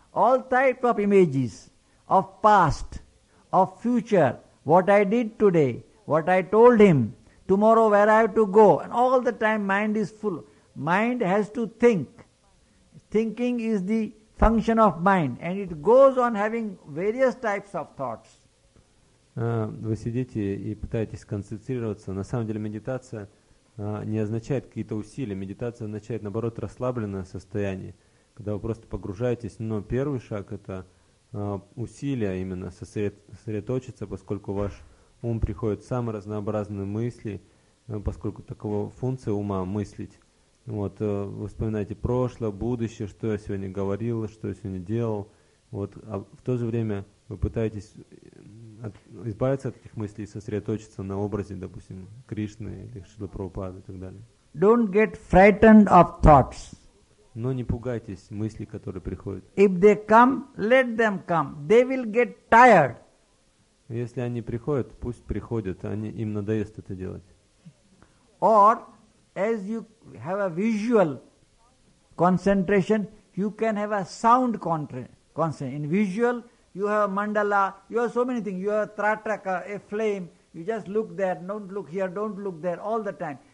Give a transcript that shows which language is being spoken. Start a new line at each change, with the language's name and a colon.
English: All types of images of past, of future, what I did today, what I told him, tomorrow where I have to go. And all the time mind is full. Mind has to think. Thinking is the function of mind. And it goes on having various types of thoughts.
Russian: Вы сидите и пытаетесь сконцентрироваться. На самом деле медитация не означает какие-то усилия. Медитация означает, наоборот, расслабленное состояние. Когда вы просто погружаетесь, но первый шаг это усилия именно сосредоточиться, поскольку ваш ум приходит в самые разнообразные мысли, поскольку такова функция ума мыслить. Вот, вы вспоминаете прошлое, будущее, что я сегодня говорил, что я сегодня делал. Вот, а в то же время вы пытаетесь избавиться от этих мыслей и сосредоточиться на образе, допустим, Кришны или Шрилы Прабхупады и так далее.
English: Don't get frightened of thoughts.
Russian: Но не пугайтесь мыслей, которые приходят.
English: If they come, let them come. They will get tired.
Russian: Если они приходят, пусть приходят. Они, им надоест это делать.
English: Or, as you have a visual concentration, you can have a sound concentration. In visual, you have mandala, you have so many things. You have trataka, a flame. You just look there, don't look here, don't look there, all the time.